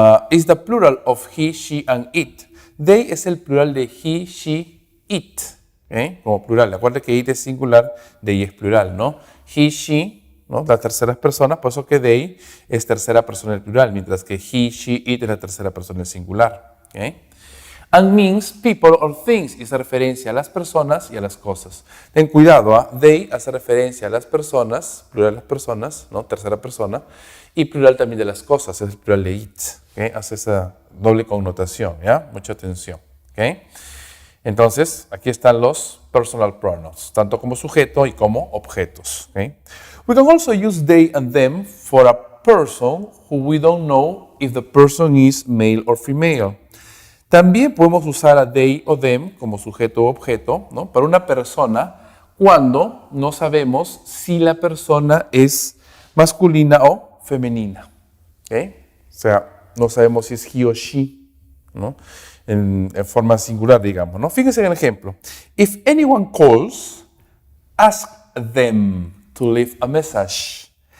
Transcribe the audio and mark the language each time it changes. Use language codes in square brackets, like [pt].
[en] Is the plural of he, she, and it. [es] They es el plural de he, she, it, okay. Como plural. Acuérdate que it es singular, they es plural, ¿no? He, she, ¿no? Las terceras personas, por eso que they es tercera persona del plural, mientras que he, she, it es la tercera persona del singular, okay. [en] And means people or things, [es] y hace referencia a las personas y a las cosas. Ten cuidado, they hace referencia a las personas, plural de las personas, ¿no? Tercera persona, y plural también de las cosas, es el plural de it, ¿okay? Hace esa doble connotación, ¿ya? Mucha atención, ¿okay? Entonces, aquí están los personal pronouns, tanto como sujeto y como objetos, ¿okay? [en] We can also use they and them for a person who we don't know if the person is male or female. [es] También podemos usar a they o them como sujeto o objeto, ¿no? Para una persona cuando no sabemos si la persona es masculina o femenina. ¿Okay? O sea, no sabemos si es he o she, ¿no? En forma singular, digamos, ¿no? Fíjense en el ejemplo. [en] If anyone calls, ask them to leave a message.